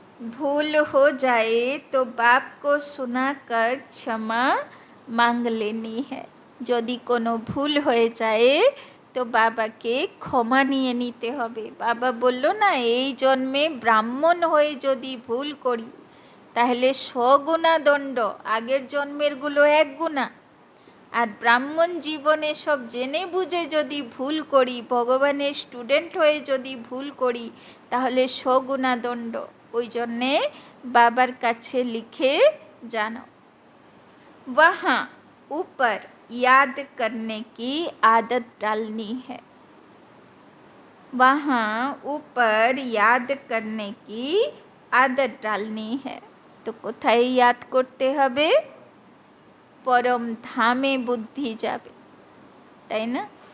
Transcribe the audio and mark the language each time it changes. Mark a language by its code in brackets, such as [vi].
[hi] भूल हो जाए तो बाप को सुनाकर क्षमा मांग लेनी है। [bn] যদি কোনো ভুল হয়ে যায় তো বাবাকে ক্ষমা নিয়ে নিতে হবে। বাবা বলল না, এই জন্মে ব্রাহ্মণ হয়ে যদি ভুল করি তাহলে 100 গুণা দণ্ড, আগের জন্মেরগুলো 1 গুণা। আর ব্রাহ্মণ জীবনে সব জেনে বুঝে যদি ভুল করি, ভগবানের স্টুডেন্ট হয়ে যদি ভুল করি, তাহলে 100 গুণা দণ্ড। ওই জন্যে বাবার কাছে লিখে জানো। [hi] वहाँ ऊपर याद करने की आदत डालनी है। वहाँ ऊपर याद करने की आदत डालनी है। [bn] तो কোথায় याद করতে হবে? परम धामे बुद्धि যাবে, তাই না?